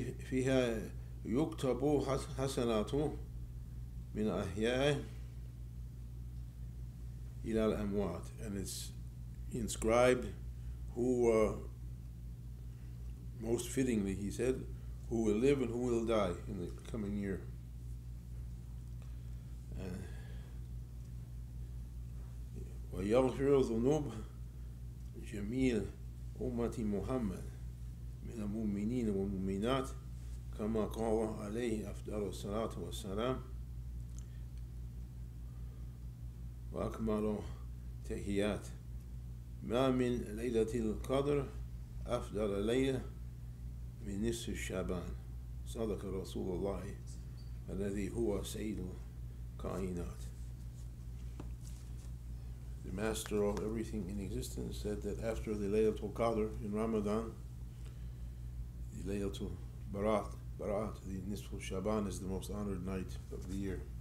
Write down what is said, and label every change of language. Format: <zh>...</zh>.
<ar>فيها يكتب حسناته من أحياء إلى الأموات,</ar> <en>and it's inscribed who, most fittingly, he said, who will live and who will die in the coming year.</en> <ar>ويغفر ذنوب جميع أمة محمد من المؤمنين والمؤمنات كما قال عليه أفضل الصلاة والسلام وأكمل تحيات ما من ليلة القدر أفضل ليلة من نصف شعبان صدق رسول الله الذي هو سيد الكائنات.</ar> <en>The master of everything in existence said that after the Laylatul Qadr in Ramadan, the Laylatul Bara'at, the Nisful Shaban, is the most honored night of the year.</en>